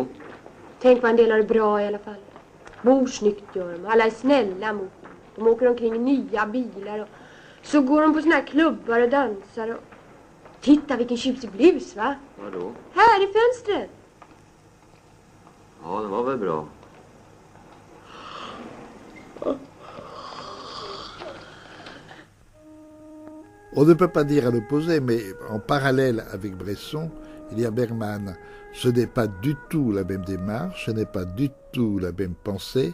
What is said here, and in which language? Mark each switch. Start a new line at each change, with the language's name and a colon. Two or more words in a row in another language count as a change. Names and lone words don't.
Swedish: Tänk vad en del har det bra i alla fall. Bor snyggt gör de. Alla är snälla mot dem. De åker omkring i nya bilar och så går de på såna här klubbar och dansar och... Titta vilken tjusig blus, va? Vadå? Här i fönstret. Ja, det var väl bra.
French: On ne peut pas dire à l'opposé, mais en parallèle avec Bresson, il y a Bergman. Ce n'est pas du tout la même démarche, ce n'est pas du tout la même pensée.